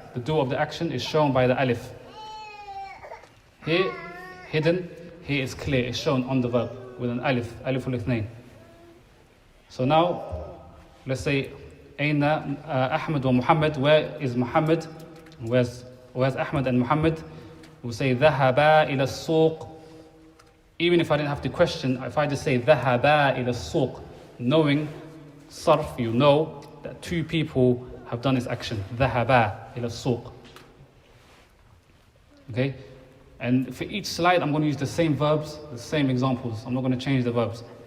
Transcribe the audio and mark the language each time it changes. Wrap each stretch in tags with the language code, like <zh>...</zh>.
<en>The doer of the action is shown by the alif. Here, hidden. Here it's clear. It's shown on the verb with an alif, aliful ithnain. So now, let's say,</en> <ar>Aina Ahmed wa Muhammad.</ar> <en>Where is Muhammad? Where's Ahmed and Muhammad? We'll say</en> <ar>ذهبا إلى السوق.</ar> <en>Even if I didn't have to question, if I just say</en> <ar>ذهبا إلى السوق,</ar> <en>knowing sarf, you know that two people have done this action.</en> <ar>ذهبا إلى السوق.</ar> <en>Okay? And for each slide, I'm going to use the same verbs, the same examples. I'm not going to change the verbs.</en>